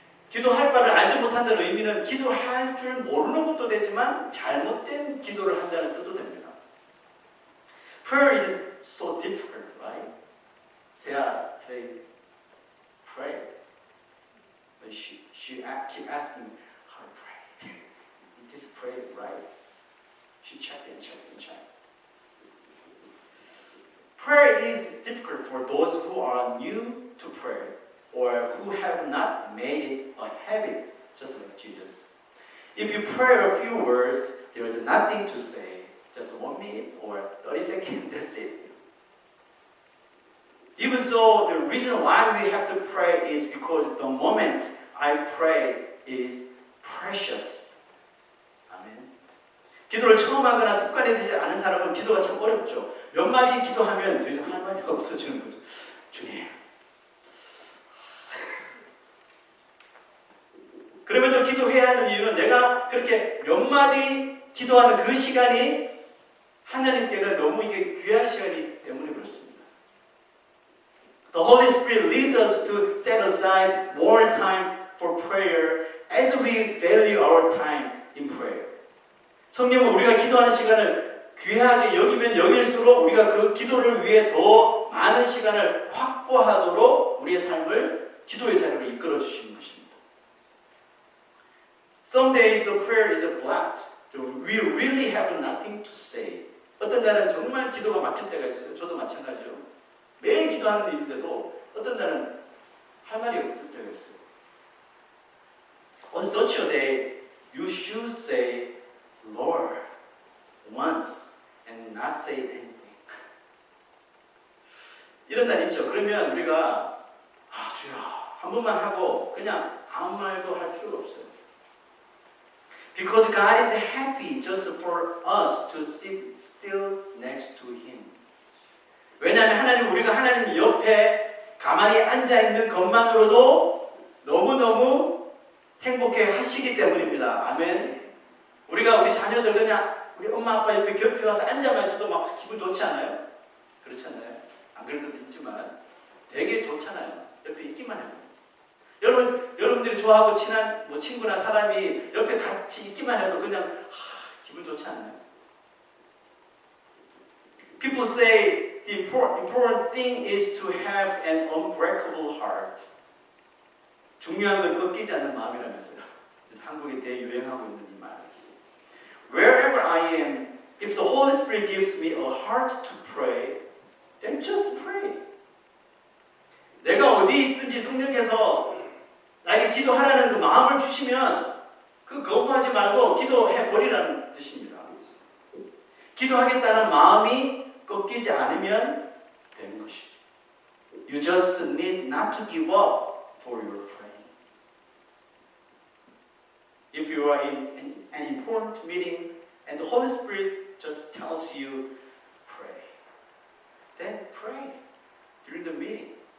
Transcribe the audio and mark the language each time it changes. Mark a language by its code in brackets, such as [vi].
[ko] 기도할 바를 알지 못한다는 의미는 기도할 줄 모르는 것도 되지만 잘못된 기도를 한다는 뜻도 됩니다. [en] Prayer is so difficult, right? Sarah today prayed, but she keep asking how to pray. Is this prayer right? She checked and checked and checked. Prayer is difficult for those who are new to prayer or who have not made it a habit, just like Jesus. If you pray a few words, there is nothing to say. Just 1 minute or 30 seconds, that's it. Even so, the reason why we have to pray is because the moment I pray is precious. [ko] 아멘. 기도를 처음 하거나 습관이 되지 않은 사람은 기도가 참 어렵죠. 몇 마디 기도하면 더 이상 할 말이 없어지는 거죠. 주님. 그럼에도 기도해야 하는 이유는 내가 그렇게 몇 마디 기도하는 그 시간이 하나님께는 너무 이게 귀한 시간이기 때문에 그렇습니다. [en] The Holy Spirit leads us to set aside more time for prayer as we value our time in prayer. [ko] 성령은 우리가 기도하는 시간을 귀하게 여기면 여길수록 우리가 그 기도를 위해 더 많은 시간을 확보하도록 우리의 삶을 기도의 자리로 이끌어 주시는 것입니다. [en] Some days the prayer is blocked. We really have nothing to say. [ko] 어떤 날은 정말 기도가 막힐 때가 있어요. 저도 마찬가지요. 매일 기도하는 일인데도 어떤 날은 할 말이 없을 때가 있어요. [en] On such a day, you should say, Lord, once, and not say anything. [ko] 이런 날 있죠. 그러면 우리가 주여 한 번만 하고 그냥 아무 말도 할 필요가 없어요. [en] Because God is happy just for us to sit still next to Him. [ko] 왜냐하면 하나님, 우리가 하나님 옆에 가만히 앉아있는 것만으로도 너무너무 행복해 하시기 때문입니다. 아멘. 우리가 우리 자녀들 그냥 우리 엄마 아빠 옆에 곁에 와서 앉아만 있어도 막 기분 좋지 않아요? 그렇지 않아요? 안 그럴 때도 있지만 되게 좋잖아요. 옆에 있기만 해도. 여러분들이 좋아하고 친한 친구나 사람이 옆에 같이 있기만 해도 그냥 기분 좋지 않나요? [en] People say the important thing is to have an unbreakable heart. [ko] 중요한 건 꺾이지 않는 마음이라면서요. 한국에 대유행하고 있는 이 말. [en] Wherever I am, if the Holy Spirit gives me a heart to pray, then just pray. [ko] 내가 어디 있든지 성령께서 나에게 기도하라는 그 마음을 주시면 그 거부하지 말고 기도해 버리라는 뜻입니다. 기도하겠다는 마음이 꺾이지 않으면 되는 것이죠. [en] You just need not to give up for your praying. If you are in an important meeting and the Holy Spirit just tells you pray, then pray during the meeting.